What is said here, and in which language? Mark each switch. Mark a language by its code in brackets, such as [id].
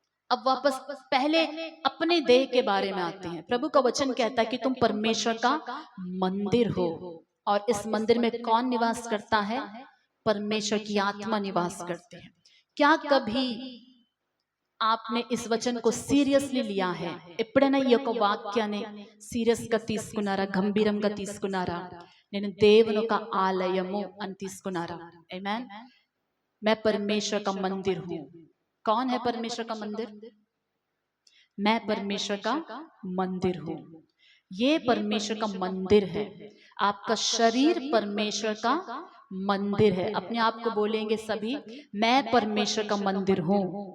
[hi] अब वापस पहले अपने देह के बारे में आते हैं। प्रभु का वचन कहता है कि तुम परमेश्वर का मंदिर हो, और इस मंदिर में कौन निवास करता है? परमेश्वर की आत्मा निवास करती है। क्या कभी आपने इस वचन को सीरियसली लिया है? [te] ఎప్పుడైనా ఈ యొక్క వాక్యాన్ని సీరియస్ గా తీసుకున్నారా? గంభీరంగా తీసుకున్నారా? నేను దేవుని యొక్క ఆలయము అని తీసుకున్నారా? ఆమేన్। [hi] मैं परमेश्वर का मंदिर हूँ। कौन है परमेश्वर का मंदिर? मैं परमेश्वर का मंदिर हूँ। ये परमेश्वर का मंदिर है। आपका शरीर परमेश्वर का मंदिर है। अपने आप को बोलेंगे सभी, मैं परमेश्वर का मंदिर हूँ।